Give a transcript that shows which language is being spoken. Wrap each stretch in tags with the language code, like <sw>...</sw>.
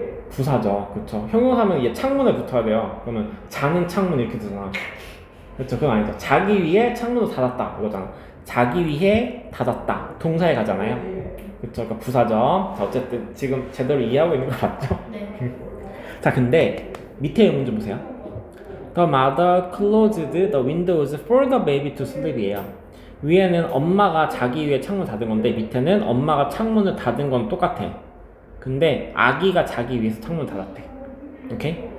<ko>부사죠. 그쵸. 형용사면 얘 창문에 붙어야 돼요. 그러면 자는 창문 이렇게 되잖아. 그쵸. 그건 아니죠. 자기 위해 창문을 닫았다. 이거잖아. 자기 위해 닫았다. 동사에 가잖아요. 그쵸. 그러니까 부사죠. 자, 어쨌든 지금 제대로 이해하고 있는 거 맞죠? 네. 자, 근데 밑에 의문 좀 보세요.</ko> <en>The mother closed the windows for the baby to sleep이에요.</en> <ko>위에는 엄마가 자기 위해 창문 닫은 건데 밑에는 엄마가 창문을 닫은 건 똑같아. 근데 아기가 자기 위해서 창문 닫았대. 오케이?</ko>